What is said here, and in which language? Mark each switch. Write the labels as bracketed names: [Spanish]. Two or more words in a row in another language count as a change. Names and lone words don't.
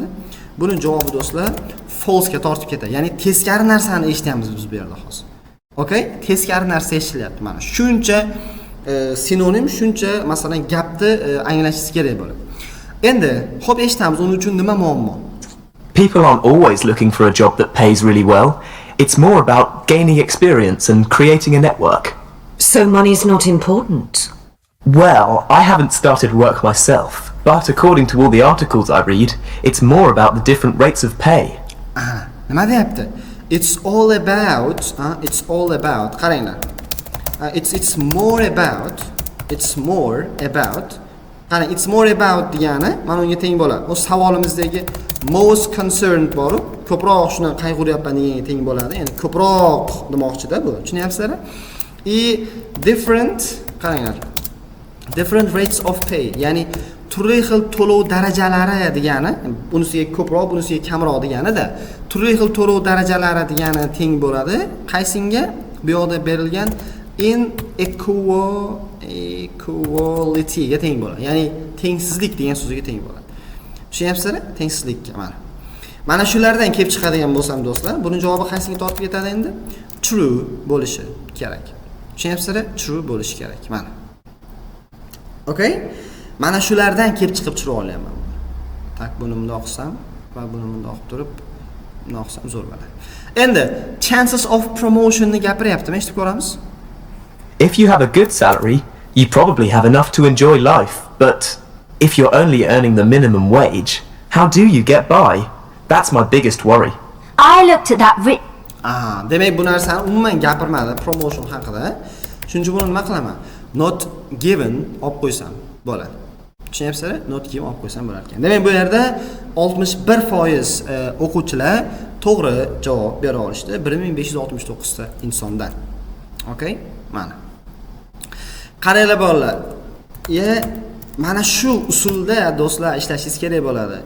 [Uzbek] Buni javobi do'stlar false ga tortib ketadi. Ya'ni teskari narsani eshityapmiz biz bu yerda hozir. [English] Okay? [Uzbek] Teskari narsa eshityapti mana. Shuncha sinonim, shuncha masalan gapni anglashingiz kerak bo'ladi. Endi, xo'p eshitamiz, uning uchun nima muammo? [English] People aren't always looking for a job that pays really well. It's more about gaining experience and creating a network. So money's not important? Well, I haven't started work myself, but according to all the articles I read, it's more about the different rates of pay. [Uzbek] Nima deyapti? [English] It's all about, qaranglar. It's more about, [Uzbek] qarang, [English] it's more about [Uzbek] degani mana unga teng bo'ladi. O savolimizdagi [English] most concerned [Uzbek] bor, ko'proq shuni qayg'uryapman deganga teng bo'ladi. Ya'ni ko'proq demoqchida bu. Tushunyapsizlar? Different, qaranglar. [English] Different rates of pay, [Uzbek] ya'ni turli xil to'lov darajalari degani, bunisiga ko'proq, bunisiga kamroq degani-da. Turli xil to'lov darajalari degani teng bo'ladi. Qaysinga? Bu yoqda berilgan inequality ga teng bo'ladi. Ya'ni tengsizlik degan so'zga teng bo'ladi. Tushunyapsizlar? Tengsizlikka mana. Mana shulardan kelib chiqadigan bo'lsam do'stlar, buning javobi qaysiga tortib ketadi endi? True bo'lishi kerak. Tushunyapsizlar? True bo'lishi kerak. Mana. Okay? Mana shulardan kelib chiqib tura olaman. Tak, buni bundoq qilsam va buni bundoq qilib turib, bundoq qilsam zo'r bo'ladi. Endi [English] chances of promotion [Uzbek] ni gapiryaptimi? Eshitib ko'ramiz. [English] If you have a good salary, you probably have enough to enjoy life. But if you're only earning the minimum wage, how do you get by? That's my biggest worry. I looked at that [Uzbek] Demak bu narsani umuman gapirmadi promotion haqida. Shuning uchun buni nima qilaman? [English] Not given [Uzbek] olib qo'ysam bo'ladi. Tushunyapsizlar? [English] Not given [Uzbek] olib qo'ysam bo'lar ekan. Demak bu yerda 61% o'quvchilar to'g'ri javob bera olishdi 1569 ta insondan. Okay? Mana. Qaranglar bolalar. Mana shu usulda do'stlar ishlashingiz kerak bo'ladi.